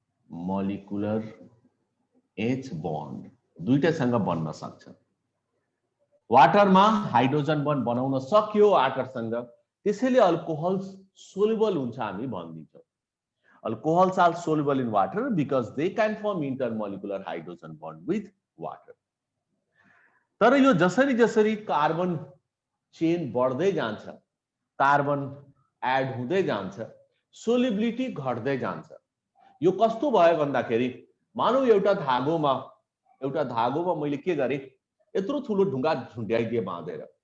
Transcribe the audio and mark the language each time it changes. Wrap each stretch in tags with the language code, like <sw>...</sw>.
<ne>Intermolecular H bond दुईटैसँग बन्न सक्छ। वाटरमा hydrogen bond बनाउन सक्यो वाटरसँग, त्यसैले अल्कोहल सोल्युबल हुन्छ हामी भनिदिन्छौं।</ne> <en>Alcohols are soluble in water because they can form intermolecular hydrogen bond with water.</en> <ne>तर यो जसरी जसरी कार्बन चेन बढ्दै जान्छ, कार्बन एड हुँदै जान्छ, सोल्युबिलिटी घट्दै जान्छ। यो कस्तो भयो भन्दाखेरि मानौ एउटा धागोमा मैले के गरे, यत्रो ठुलो ढुङ्गा झुन्ड्याइदिए बाँधेर।</ne>